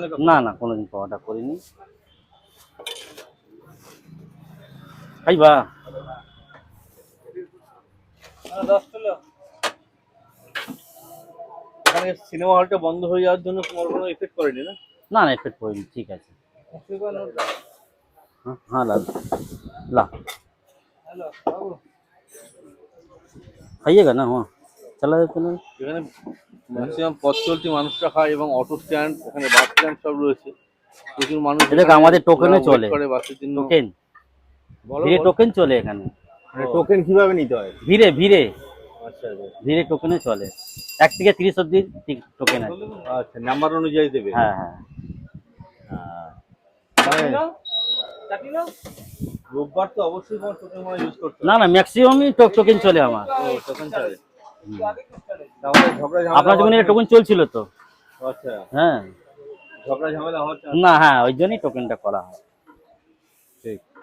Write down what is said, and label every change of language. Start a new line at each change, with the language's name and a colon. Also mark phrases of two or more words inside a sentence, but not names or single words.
Bangla: না না, কোনোদিন পাওয়াটা করিনি। খাইবা? 10 কিলো। এখানে সিনেমা হলটা বন্ধ হয়ে যাওয়ার জন্য তোমার কোনো এফেক্ট করেনি না? না না, এফেক্ট করিনি, ঠিক আছে।
Hindi: हाँ हाँ, ला ला हेलो बाबू, खाइएगा ना, वहाँ चला देते ना।
Bangla: এখানে ম্যাক্সিমাম পথ চলতি মানুষরা খায় এবং
English: auto stand,
Bangla: এখানে
English: bus stand
Bangla: সব রয়েছে। প্রচুর মানুষ এ দেখ, আমাদের টোকেনে চলে, করে বাসের জন্য। টোকেন, ভিড়ে টোকেন চলে এখানে। টোকেন কিভাবে নিতে হয়? ভিড়ে ভিড়ে আচ্ছা ভিড়ে টোকেনে চলে, 1 থেকে 30 অব্দি টোকেন আছে। আচ্ছা, নাম্বার অনুযায়ী দেবে। হ্যাঁ হ্যাঁ।
Hindi: चाटी लो।
Bangla: রোববার তো অবশ্যই তোমার টোকেন মানে ইউজ করতে না না, ম্যাক্সিমামই টোকেন চলে আমার। হবে। টোকেন চলে। তাহলে ঝগড়া ঝামেলা আপনার যখন এটা টোকেন চলছিল তো। আচ্ছা, হ্যাঁ ঝগড়া ঝামেলা হচ্ছে না, হ্যাঁ ওই জন্যই টোকেনটা করা হয়। ঠিক।